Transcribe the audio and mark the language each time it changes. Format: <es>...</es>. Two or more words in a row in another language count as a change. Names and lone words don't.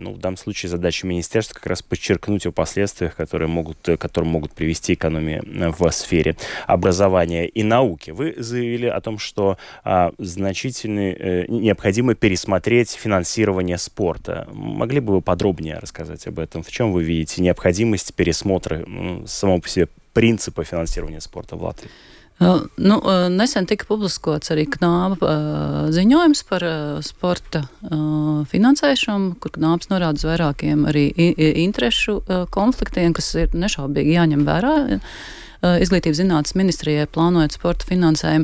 <ru>В данном случае задача министерства как раз подчеркнуть о последствиях, которые могут привести к экономии в сфере образования и науки. Вы заявили о том, что необходимо пересмотреть финансирование спорта. Могли бы вы подробнее рассказать об этом? В чем вы видите необходимость пересмотра самого по себе принципа финансирования спорта в Латвии?</ru> <lv>Nesen tika publiskots arī Knāba ziņojums par sporta finansēšanu, kur Knābs norāda uz vairākiem arī interešu konfliktiem, kas ir nešaubīgi jāņem vērā Izglītības zinātnes ministrijai plānojot sporta finansējumu.</lv>